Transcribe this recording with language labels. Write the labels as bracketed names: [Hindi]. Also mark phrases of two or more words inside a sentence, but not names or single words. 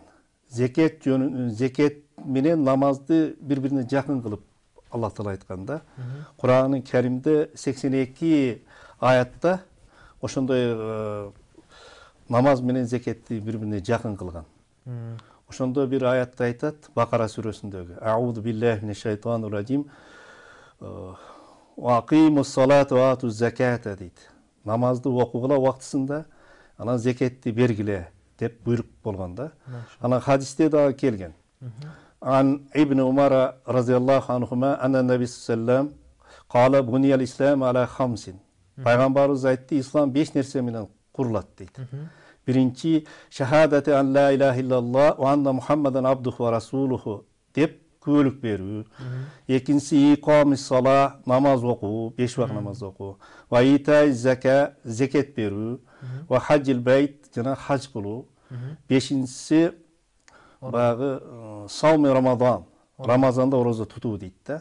[Kyrgyz] Зекет менен намазды бири-бирине жакын кылып Аллах Таала айткан да. Кур'ан Каримде 82 аятта ошондой намаз менен зекетти бири-бирине жакын кылган. Ошондо бир аятта айтат, Бакара сүрөсүндөгү: [Arabic] أعوذ بالله من الشيطان الرجيم. وأقيموا الصلاة وآتوا الزكاة дейт. [Kyrgyz] Намазды окугула убактысында, анан зекетти бергиле деп буйрук болгон да. Анан хадисте дагы келген. [Arabic] عن ابن عمر رضي الله عنهما أن النبي صلى الله قال بني الإسلام على خمس. [Kyrgyz] Пайгамбарыбыз айтты, ислам 5 нерсе менен курулат дейт. [Arabic] Биринчи شهادة أن لا إله إلا الله وأن محمدا عبده ورسوله [Kyrgyz] деп күбөлүк берүү. Экинчиси [Arabic] إقام الصلاة, [Kyrgyz] намаз окуу, 5 вакыт намаз окуу. [Arabic] وإيتاء الزكاة, [Kyrgyz] зекет берүү. [Arabic] وحج البيت, [Kyrgyz] жана хаж кылуу. Бешинчиси багы [Arabic] صوم رمضان, [Kyrgyz] Рамазанда орозо тутуу дейт да.